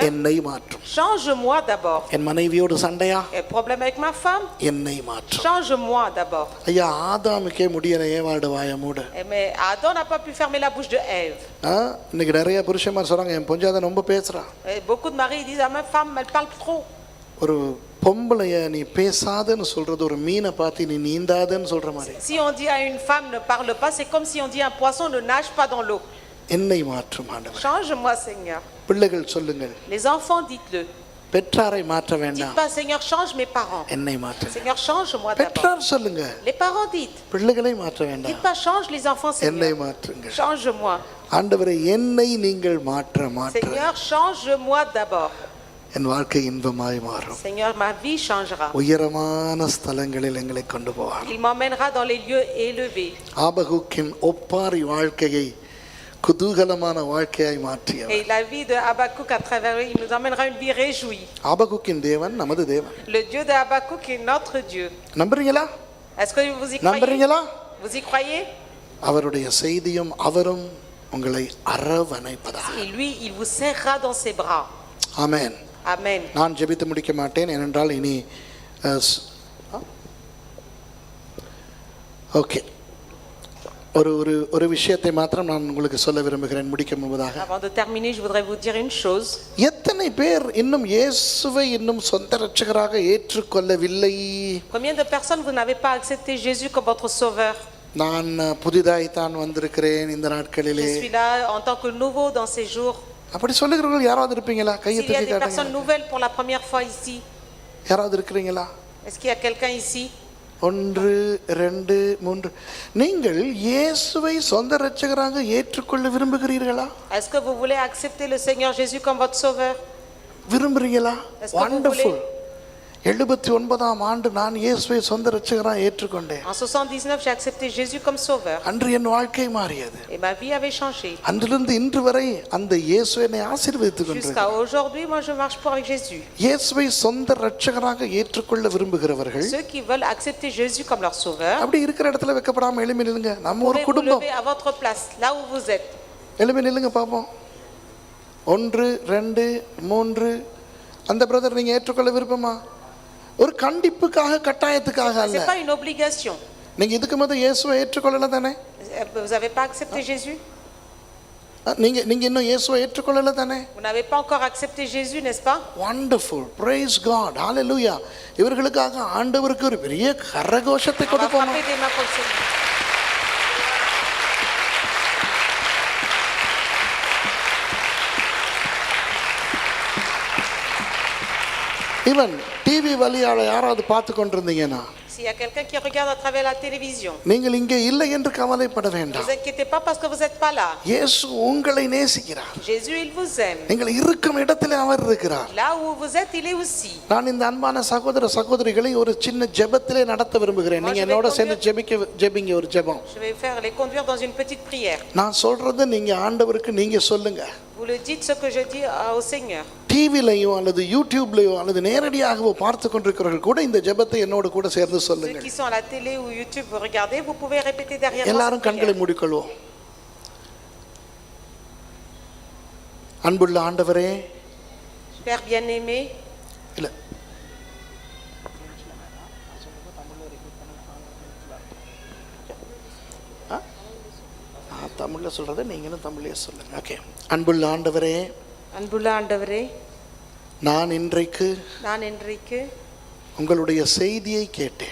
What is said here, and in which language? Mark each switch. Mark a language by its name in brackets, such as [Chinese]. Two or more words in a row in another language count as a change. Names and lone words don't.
[Tamil] என்னை மாற்றும். [French] Change-moi d'abord. [Tamil] என் மனைவியோடு சண்டையா, [French] Il y a un problème avec ma femme? [Tamil] என்னை மாற்றும். [French] Change-moi d'abord. [Tamil] ஐயா, ஆதாமுக்கே முடியல, ஏவாடு வாய மூடு. [French] Mais Adam n'a pas pu fermer la bouche de Ève. [Tamil] இன்னைக்கு நிறைய புருஷன்மார் சொல்றாங்க, என் பொஞ்சாத ரொம்ப பேசுறா. [French] Et beaucoup de maris disent, ah, ma femme, elle parle trop. [Tamil] ஒரு பொம்பளைய நீ பேசாதன்னு சொல்றது ஒரு மீனை பார்த்து நீ நீந்தாதன்னு சொல்ற மாதிரி. [French] Si on dit à une femme ne parle pas, c'est comme si on dit à un poisson ne nage pas dans l'eau. [Tamil] என்னை மாற்றும் ஆண்டவர். [French] Change-moi, Seigneur. [Tamil] பிள்ளைகள் சொல்லுங்கள், [French] Les enfants, dites-le. [Tamil] பெற்றாரை மாற்ற [French] Dites [Tamil] வேண்டாம், [French] pas, Seigneur, change mes parents. [Tamil] என்னை மாற்று. [French] Seigneur, change-moi d'abord. [Tamil] பெற்றார் சொல்லுங்க, [French] Les parents, dites. [Tamil] பிள்ளைகளை மாற்ற [French] Dites [Tamil] வேண்டாம், [French] pas, change les enfants, [Tamil] என்னை [French] Seigneur. [Tamil] மாற்றுங்க. [French] Change-moi. [Tamil] ஆண்டவரே, என்னை நீங்கள் மாற்ற மாற்ற [French] Seigneur, change-moi d'abord. [Tamil] என் வாழ்க்கை இன்பமாய் மாறும். [French] Seigneur, ma vie changera. [Tamil] உயரமான ஸ்தலங்களில் எங்களை கொண்டு போவார். [French] Il m'emmènera dans les lieux élevés. [Tamil] ஆபகுக்கின் ஒப்பாரி வாழ்க்கையை குதூகலமான வாழ்க்கையாய் மாற்றியவர். [French] Et la vie de Habakkuk à travers lui, il nous emmènera une vie réjouie. [Tamil] ஆபகுக்கின் தேவன் நமது தேவன். [French] Le Dieu de Habakkuk est notre Dieu. [Tamil] நம்புறீங்களா? [French] Est-ce que vous y croyez? [Tamil] நம்புறீங்களா? [French] Vous y croyez? [Tamil] அவருடைய செய்தியும் அவரும் உங்களை அரவணைப்பதாக. [French] Et lui, il vous serrera dans ses bras. [Tamil] ஆமென். [French] Amen. [Tamil] நான் ஜெபித்து முடிக்க மாட்டேன், ஏனென்றால் இனி ஓகே, ஒரு ஒரு ஒரு விஷயத்தை மாத்திரம் நான் உங்களுக்கு சொல்ல விரும்புகிறேன் முடிக்க முன்பதாக. [French] Avant de terminer, je voudrais vous dire une chose. [Tamil] எத்தனை பேர் இன்னும் இயேசுவை இன்னும் சொந்த இரட்சகராக ஏற்றுக்கொள்ளவில்லை? [French] Combien de personnes vous n'avez pas accepté Jésus comme votre sauveur? [Tamil] நான் புதிதாய் தான் வந்திருக்கிறேன் இந்த நாட்களிலே. [French] Je suis là en tant que nouveau dans ces jours. [Tamil] அப்படி சொல்லுகிறவர்கள் யாராவது இருப்பீங்களா? கையை [French] S'il y a [Tamil] தூக்கி [French] des personnes [Tamil] காட்டுங்க. [French] nouvelles pour la première fois ici, [Tamil] யாராவது இருக்கிறீங்களா? [French] est-ce qu'il y a quelqu'un ici? 1 2 3. [Tamil] நீங்கள் இயேசுவை சொந்த இரட்சகராக ஏற்றுக்கொள்ள விரும்புகிறீர்களா? [French] Est-ce que vous voulez accepter le Seigneur Jésus comme votre sauveur? [Tamil] விரும்புறீங்களா? [French] Est-ce que vous [Tamil] வண்டர்ஃபுல். 79ஆம் ஆண்டு நான் இயேசுவை சொந்த இரட்சகராக ஏற்றுக்கொண்டேன். [French] En 79, j'ai accepté Jésus comme sauveur. [Tamil] அன்று என் வாழ்க்கை மாறியது. [French] Et ma vie avait changé. [Tamil] அன்றிலிருந்து இன்று வரை அந்த இயேசு என்னை ஆசீர்வதித்துக் [French] Jusqu'à [Tamil] கொண்டிருக்கிறார். [French] aujourd'hui, moi je marche pour avec Jésus. [Tamil] இயேசுவை சொந்த இரட்சகராக ஏற்றுக்கொள்ள விரும்புகிறவர்கள் [French] Ceux qui veulent accepter Jésus comme leur sauveur, [Tamil] அப்படி இருக்கிற இடத்துல வெக்கப்படாம எழும்பி நில்லுங்க. நம்ம ஒரு [French] pouvez vous [Tamil] குடும்பம். [French] lever à votre place, là où vous êtes. [Tamil] எழும்பி நில்லுங்க பாப்போம். 1 2 3. அந்த பிரதர் நீங்க ஏற்றுக்கொள்ள விருப்பமா? ஒரு கண்டிப்புக்காக, கட்டாயத்துக்காக அல்ல. [French] C'est pas une obligation. [Tamil] நீங்க இதுக்கு முதல்ல இயேசுவை ஏற்றுக்கொள்ளல தானே? [French] Vous n'avez pas accepté Jésus? [Tamil] நீங்க நீங்க இன்னும் இயேசுவை ஏற்றுக்கொள்ளல தானே? [French] Vous n'avez pas encore accepté Jésus, n'est-ce pas? [English] Wonderful. Praise God. Hallelujah. [Tamil] இவர்களுக்காக ஆண்டவருக்கு ஒரு பெரிய கரகோஷத்தை [French] On va [Tamil] கொடுப்போம். [French] frapper des mains pour le Seigneur. [Tamil] ஈவன் டிவி வழியால யாராவது பார்த்து கொண்டிருந்தீங்கன்னா [French] S'il y a quelqu'un qui regarde à travers la télévision, [Tamil] நீங்கள் இங்கே இல்லை என்று கவலைப்பட [French] ne [Tamil] வேண்டாம். [French] vous inquiétez pas parce que vous n'êtes pas là. [Tamil] இயேசு உங்களை நேசிக்கிறார். [French] Jésus, il vous aime. [Tamil] நீங்கள் இருக்கும் இடத்திலே அவர் இருக்கிறார். [French] Là où vous êtes, il est aussi. [Tamil] நான் இந்த அன்பான சகோதர சகோதரிகளை ஒரு சின்ன ஜெபத்திலே நடத்த விரும்புகிறேன். நீங்க என்னோட சேர்ந்து ஜெபிங்க ஒரு ஜெபம். [French] Je vais faire les conduire dans une petite prière. [Tamil] நான் சொல்றது நீங்க ஆண்டவருக்கு நீங்க சொல்லுங்க. [French] Vous le dites ce que je dis au Seigneur. [Tamil] டிவிலையோ அல்லது யூடியூப்லையோ அல்லது நேரடியாகவோ பார்த்து கொண்டிருக்கிறவர்கள் கூட இந்த ஜெபத்தை என்னோடு கூட சேர்ந்து [French] Ceux [Tamil] சொல்லுங்கள். [French] qui sont à la télé ou YouTube, vous regardez, vous pouvez répéter derrière moi. [Tamil] எல்லாரும் [French] cette [Tamil] கண்களை [French] prière. [Tamil] மூடிக்கொள்வோம். அன்புள்ள ஆண்டவரே, [French] Père bien-aimé, [Tamil] இல்ல தமிழ்ல சொல்றதை நீங்களும் தமிழ்லயே சொல்லுங்க. ஓகே. அன்புள்ள ஆண்டவரே, அன்புள்ள ஆண்டவரே, நான் இன்றைக்கு உங்களுடைய செய்தியை கேட்டேன்.